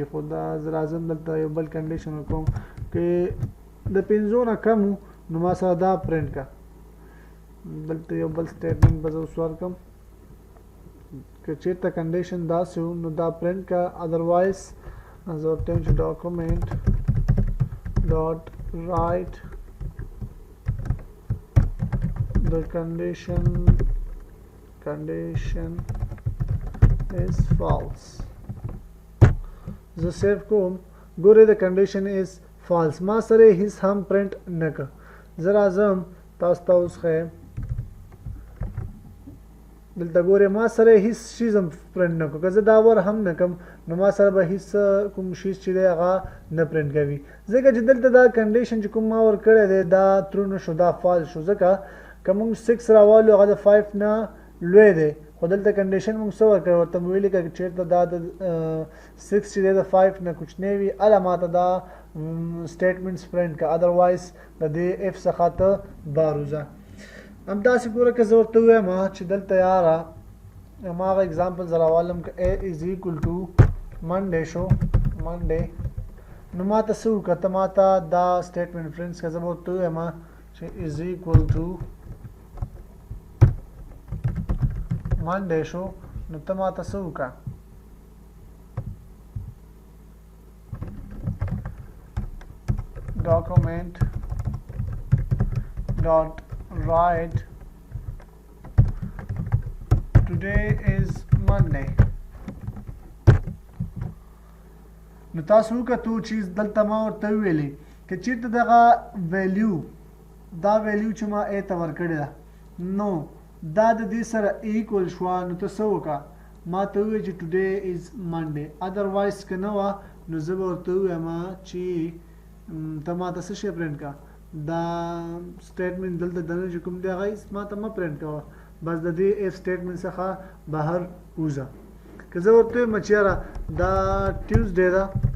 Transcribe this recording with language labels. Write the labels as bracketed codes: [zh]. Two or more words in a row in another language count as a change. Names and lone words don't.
[ps] خو دا زه راځم دلته یو بل کنډیشن وکړم که د 5 نه کم نو ما سره دا پرنټ کا. دلته یو بل سټیټمنټ به زه اوس ورکړم که چېرته کنډیشن داسې و نو دا پرنټ کا، ادروایز زه ورته وایم چې [en] document dot write the condition is false. [ps] زه سیف کوم، ګورئ د [en] condition is false [ps] ما سره هیڅ هم پرنټ نه کړ. زه راځم تاسو ته اوس ښیم، دلته ګورئ ما سره هیڅ شیز هم پرنټ نه کړو، که زه دا ور هم نه کړم نو ما سره به هیڅ کوم شیز چې دی هغه نه پرنټ کوي، ځکه چې دلته دا کنډیشن چې کوم ما ورکړی دی دا ترو نه شو، دا فالس شو، ځکه که موږ 6 راوالو هغه د 5 نه لوی دی خو دلته کنډیشن موږ څه ورکړی ورته مو ویلي که چېرته دا د 6 چې دی د 5 نه کوچنی وي هله ماته دا [en] statements print [ps] که ادروایز د دې اف څخه ته بار وځه همداسې ګوره که زه ورته ووایم چې دلته یاره هماغه اګزامپل زه راوالم که [en] a is equal to Monday [ps] شو Monday نو ماته څه وکړه ته ماته دا [en] statement print [ps] که زه به ورته ووایم چې [en] is equal to Monday [ps] شو نو ته ماته څه وکړه document [en] dot write today is Monday [ps] نو تاسو وکړو چې دلته ما ورته ویلي که چېرته دغه ویلیو دا ویلیو چې ما ا ته ورکړې ده نو دا د دې سره ایکول شوه نو ته څه وکړه ما ته ووایه چې [en] today is Monday [ps] ادروایز که نه وه نو زه به ورته ووایم چې ته ما ته څه شی پرنټ کړه دا سټیټمنټ دلته دننه چې کوم دی هغه ما ته مه پرنټ کوه بس د دې [en] if statement [ps] څخه بهر وځه که زه ورته ویم چې یاره دا ټیوزډے ده